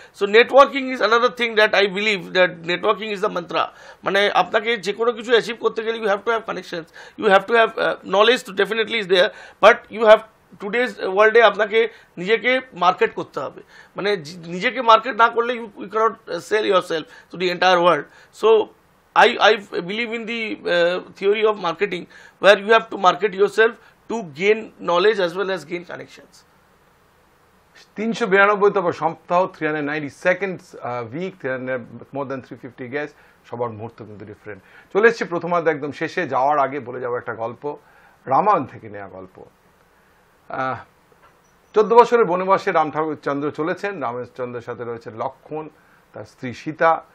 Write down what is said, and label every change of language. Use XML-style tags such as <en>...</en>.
<en>So networking is another thing that I believe that networking is the mantra.</en> <bn>মানে আপনাকে যে কোনো কিছু অ্যাচিভ করতে গেলে</bn> <en>you have to have connections, you have to have knowledge to definitely is there, but you have today's ওয়ার্ল্ডে</en> <bn>আপনাকে নিজেকে মার্কেট করতে হবে। মানে নিজেকে মার্কেট না করলে</bn> <en>You cannot sell yourself to the entire world.</en> <bn>So</bn> <en>I believe in the theory of marketing, where you have to market yourself to gain knowledge as well as gain connections.</en> <bn>392তম সপ্তাহ,</bn> <en>392nd week, more than 350 guests,</en> <bn>সবার মুহূর্ত কিন্তু different. চলে এসেছি প্রথমার্ধ একদম শেষে। যাওয়ার আগে বলে যাবো একটা গল্প, রামায়ণ থেকে নেওয়া গল্প। 14 বছরের বনবাসে রামচন্দ্র চলেছেন। রামচন্দ্রের সাথে রয়েছে লক্ষ্মণ, তার স্ত্রী সীতা।</bn>